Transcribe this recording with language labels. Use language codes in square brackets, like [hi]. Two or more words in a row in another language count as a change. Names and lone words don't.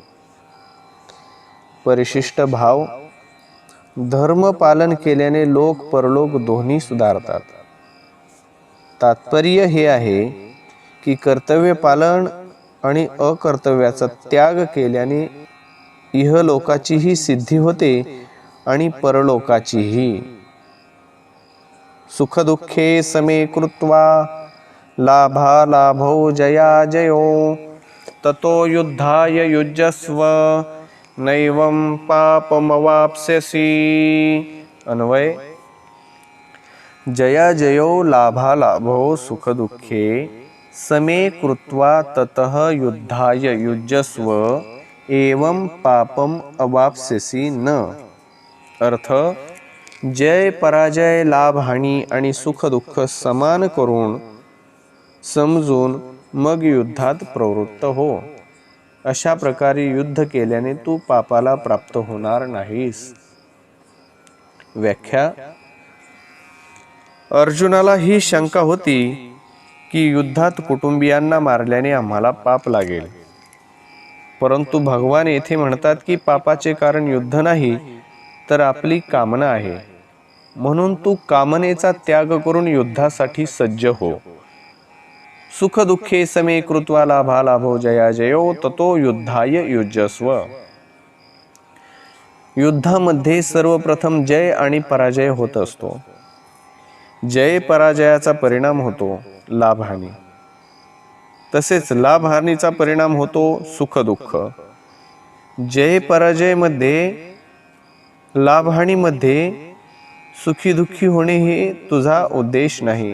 [mr] परिशिष्ट भाव: धर्म पालन केल्याने लोक परलोक दोन्ही सुधारतात। तात्पर्य हे आहे की कर्तव्य पालन आणि अकर्तव्याचा त्याग केल्याने इहलोकाचीही सिद्धी होते आणि परलोकाचीही। [sa] सुखदुःखे समे कृत्वा लाभालाभौ जयाजयो ततो युद्धाय युज्यस्व नैवं पापमवाप्स्यसि। अन्वय: जयाजयो लाभालाभौ सुखदुःखे समे कृत्वा ततः युद्धाय युज्यस्व एवं पापम अवाप्स्यसि न। [mr] अर्थ, जय पराजय, लाभ हानी आणि सुख दुःख समान करून समजून मग युद्धात प्रवृत्त हो। अशा प्रकारे युद्ध केल्याने तू पापाला प्राप्त होणार नाहीस। व्याख्या: अर्जुनाला ही शंका होती की युद्धात कुटुंबियांना मारल्याने आम्हाला पाप लागेल, परंतु भगवान येथे म्हणतात की पापाचे कारण युद्ध नाही तर आपली कामना आहे. म्हणून तू कामनेचा त्याग करून युद्धासाठी सज्ज हो. [sa] सुख दुःखे समे कृत्वा लाभा लाभो जया जयो ततो युद्धाय युज्यस्व. [mr] युद्धामध्ये सर्वप्रथम जय आणि पराजय होत असतो. जय पराजयाचा परिणाम होतो लाभहानी, तसेच लाभहानीचा परिणाम होतो सुख दुःख. जय पराजय मध्ये, लाभहानीमध्ये सुखी दुःखी होणे हे तुझा उद्देश नाही.